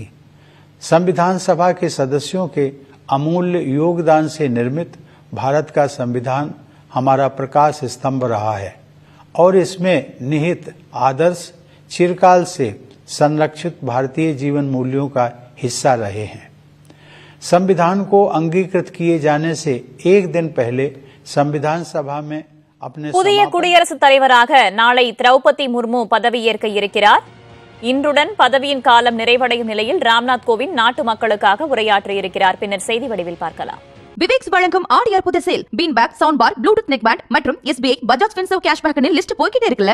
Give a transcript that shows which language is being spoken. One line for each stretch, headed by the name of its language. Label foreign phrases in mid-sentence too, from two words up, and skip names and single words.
Hindi: संविधान सभा के सदस्यों के अमूल्य योगदान से निर्मित भारत का संविधान हमारा प्रकाश स्तंभ रहा है और इसमें निहित आदर्श चिरकाल से संरक्षित भारतीय जीवन मूल्यों का हिस्सा रहे हैं। संविधान को अंगीकृत किए जाने से एक दिन पहले संविधान सभा में अपने
Tamil: புதிய குடியரசுத் தலைவராக நாளை திரௌபதி முர்மு பதவியேற்க இருக்கிறார். இன்றுடன் பதவியின் காலம் நிறைவடையும் நிலையில் ராம்நாத் கோவிந்த் நாட்டு மக்களுக்காக உரையாற்றியிருக்கிறார். பின்னர் செய்தி வடிவில் பார்க்கலாம். விவேக்ஸ் வழங்கும் ஆடி அற்புத சேல்
English: bean bag, sound bar, Bluetooth neck band
Tamil: மற்றும் SBI பஜாஜ் ஃபின்சர்வ்
English: cashback list
Tamil: போய்கிட்டே இருக்குல்ல.